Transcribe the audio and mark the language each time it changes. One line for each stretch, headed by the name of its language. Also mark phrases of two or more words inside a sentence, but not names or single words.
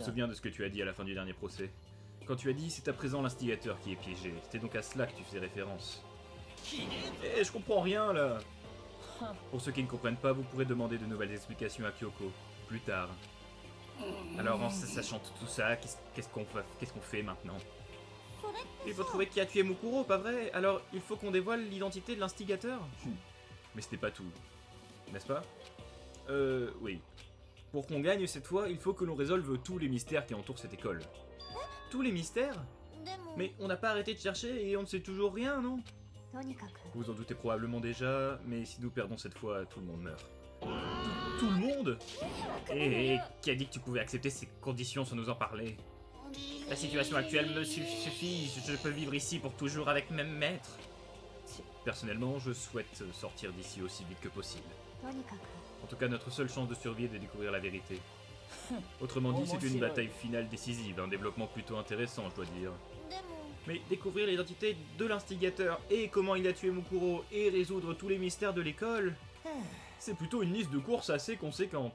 French: souviens de ce que tu as dit à la fin du dernier procès. Quand tu as dit c'est à présent l'instigateur qui est piégé, c'était donc à cela que tu faisais référence. Eh, je comprends rien là. Pour ceux qui ne comprennent pas, vous pourrez demander de nouvelles explications à Kyoko, plus tard. Alors en sachant tout ça, qu'est-ce qu'on fait maintenant?
Japanese: それって
French: Il faut trouver qui a tué Mukuro, pas vrai? Alors il faut qu'on dévoile l'identité de l'instigateur? Mais c'était pas tout, n'est-ce pas? Oui. Pour qu'on gagne cette fois, il faut que l'on résolve tous les mystères qui entourent cette école. Tous les mystères?
Japanese: でも
French: Mais on n'a pas arrêté de chercher et on ne sait toujours rien, non?
Japanese: とにかく
French: Vous en doutez probablement déjà, mais si nous perdons cette fois, tout le monde meurt. Tout le monde? Et qui a dit que tu pouvais accepter ces conditions sans nous en parler? La situation actuelle me suffit, je peux vivre ici pour toujours avec même maître. Personnellement, je souhaite sortir d'ici aussi vite que possible.
Japanese: とにかく
French: En tout cas, notre seule chance de survie est de découvrir la vérité. Autrement dit, c'est une bataille finale décisive, un développement plutôt intéressant, je dois dire.
Japanese: でも
French: Mais découvrir l'identité de l'instigateur et comment il a tué Mukuro et résoudre tous les mystères de l'école, c'est plutôt une liste de courses assez conséquente.